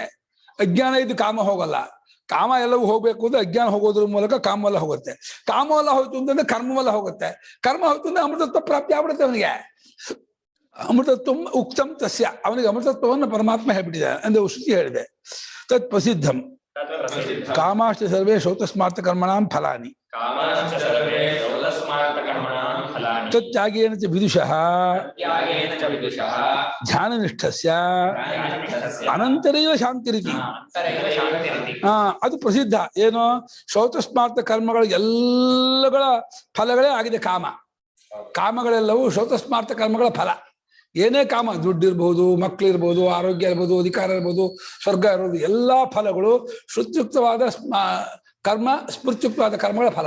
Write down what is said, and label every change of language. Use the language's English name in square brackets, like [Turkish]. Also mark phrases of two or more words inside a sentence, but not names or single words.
[Kannada] ಅಜ್ಞಾನ ಇದ್ದು ಕಾಮ ಹೋಗಲ್ಲ. ಕಾಮ ಎಲ್ಲವೂ ಹೋಗ್ಬೇಕು ಅಂದ್ರೆ ಅಜ್ಞಾನ ಹೋಗೋದ್ರ ಮೂಲಕ ಕಾಮೆಲ್ಲ ಹೋಗುತ್ತೆ. ಕಾಮೆಲ್ಲ ಹೋಯ್ತು ಅಂತಂದ್ರೆ ಕರ್ಮವೆಲ್ಲ ಹೋಗುತ್ತೆ. ಕರ್ಮ ಹೋಯ್ತು ಅಂದ್ರೆ ಅಮೃತತ್ವ ಪ್ರಾಪ್ತಿ ಆಗ್ಬಿಡುತ್ತೆ ಅವನಿಗೆ. [Sanskrit] ಅಮೃತತ್ವ ಉಕ್ತಂ ತಸ್ಯ, [Kannada] ಅವನಿಗೆ ಅಮೃತತ್ವವನ್ನು ಪರಮಾತ್ಮ ಹೇಳ್ಬಿಟ್ಟಿದ್ದಾನೆ ಎಂದು ಶ್ರುತಿ ಹೇಳಿದೆ. [Sanskrit] ತತ್ ಪ್ರಸಿದ್ಧಂ ಕಾಮಾಶ್ಚ ಸರ್ವೇ ಶೌತಸ್ಮಾರ್ಥ ಕರ್ಮಣಾಂ ಫಲಾನಿ ತತ್ಯಾಗೇನ ಚ ವಿದುಷಃ ಧ್ಯಾನನಿಷ್ಠಸ್ಯ ಅನಂತರೇವ ಶಾಂತಿರಿತಿ. [Kannada] ಅದು ಪ್ರಸಿದ್ಧ. ಏನು? ಶೌತಸ್ಮಾರ್ಥ ಕರ್ಮಗಳ ಎಲ್ಲಗಳ ಫಲಗಳೇ ಆಗಿದೆ ಕಾಮ. ಕಾಮಗಳೆಲ್ಲವೂ ಶೌತಸ್ಮಾರ್ಥ ಕರ್ಮಗಳ ಫಲ. ಏನೇ ಕಾಮ, ದುಡ್ಡಿರ್ಬೋದು, ಮಕ್ಕಳಿರ್ಬೋದು, ಆರೋಗ್ಯ ಇರ್ಬೋದು, ಅಧಿಕಾರ ಇರ್ಬೋದು, ಸ್ವರ್ಗ ಇರ್ಬೋದು, ಎಲ್ಲ ಫಲಗಳು ಶ್ರುತ್ಯುಕ್ತವಾದ ಕರ್ಮ, ಸ್ಮೃತ್ಯುಕ್ತವಾದ ಕರ್ಮಗಳ ಫಲ.